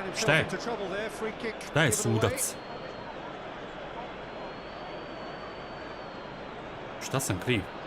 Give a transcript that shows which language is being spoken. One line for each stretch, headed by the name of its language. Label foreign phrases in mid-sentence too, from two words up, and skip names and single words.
Croatian: Šta je?
English: himself into trouble there. Free kick.
Croatian: Šta je
English: given away.
Croatian: sudac? Šta sam kriv?